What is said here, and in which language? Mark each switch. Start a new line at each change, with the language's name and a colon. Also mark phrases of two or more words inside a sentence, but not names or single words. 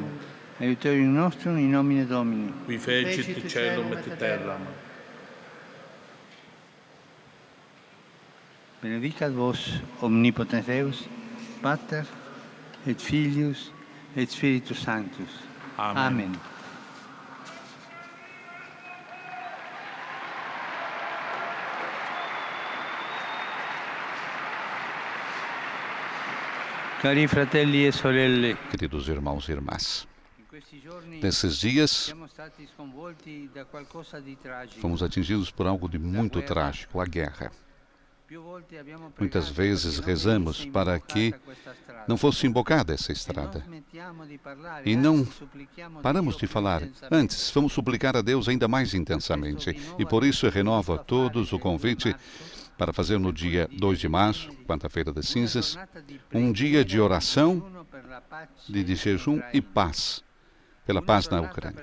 Latin: Aiuterium nostrum in nomine Domini. Qui fecit caelum et terram. Benedicat vos omnipotens Deus, Pater et Filius et Spiritus Sanctus. Amen. Amen.
Italian: Cari fratelli e sorelle,
Portuguese: Queridos irmãos e irmãs,
Italian: in questi giorni
Portuguese: nesses dias
Italian: siamo stati sconvolti da qualcosa di tragico.
Portuguese: fomos atingidos por algo de muito trágico, a guerra. Muitas vezes rezamos para que não fosse invocada essa estrada. E não paramos de falar. Antes, vamos suplicar a Deus ainda mais intensamente. E por isso eu renovo a todos o convite para fazer no dia 2 de março, quarta-feira das cinzas, um dia de oração, de jejum e paz, pela paz na Ucrânia.